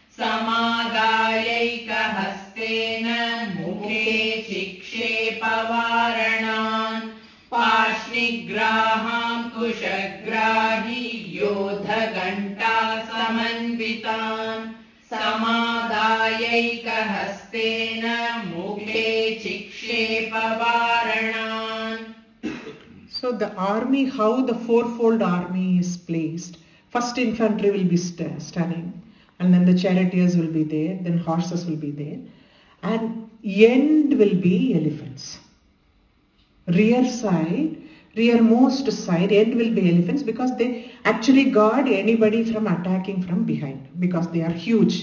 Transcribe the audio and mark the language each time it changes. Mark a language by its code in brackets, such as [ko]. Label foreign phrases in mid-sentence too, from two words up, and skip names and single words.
[sa] समाधायैक हस्तेन मुखे चिक्षेप वारणान् पार्ष्णि ग्राहं कुशग्राहि योध घण्टा समन्वितान् समाधायैक हस्तेन मुखे चिक्षेप वारणान्. [en] So the army, how the fourfold army is placed. First infantry will be standing and then the charioteers will be there, then horses will be there. and end will be elephants. Rearmost side, end will be elephants, because they actually guard anybody from attacking from behind, because they are huge.